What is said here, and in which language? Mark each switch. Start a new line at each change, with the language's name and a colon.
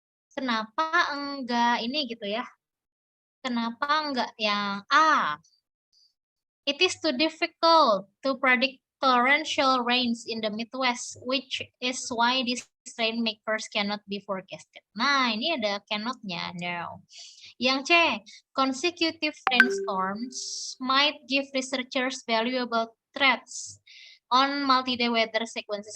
Indonesian: Kenapa enggak ini gitu ya? Kenapa enggak yang A?
English: It is too difficult to predict torrential rains in the Midwest, which is why these rainmakers cannot be forecasted.
Indonesian: Nah, ini ada cannot-nya, no. Yang C,
English: consecutive rainstorms might give researchers valuable threats on multi-day weather sequences.